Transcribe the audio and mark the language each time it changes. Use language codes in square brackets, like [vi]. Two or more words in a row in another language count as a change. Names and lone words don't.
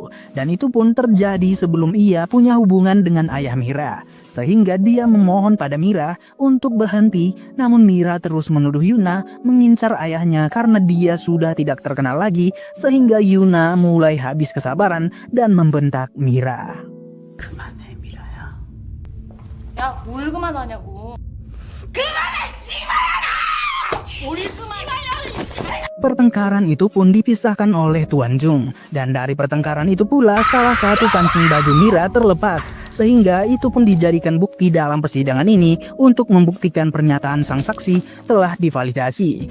[id] Dan itu pun terjadi sebelum ia punya hubungan dengan ayah Mira. Sehingga dia memohon pada Mira untuk berhenti, namun Mira terus menuduh Yuna mengincar ayahnya karena dia sudah tidak terkenal lagi, sehingga Yuna mulai habis kesabaran dan membentak Mira. [ko] 야, 뭘 그만하냐고. [id] Pertengkaran itu pun dipisahkan oleh Tuan Jung, dan dari pertengkaran itu pula salah satu kancing baju Mira terlepas, sehingga itu pun dijadikan bukti dalam persidangan ini untuk membuktikan pernyataan sang saksi telah divalidasi.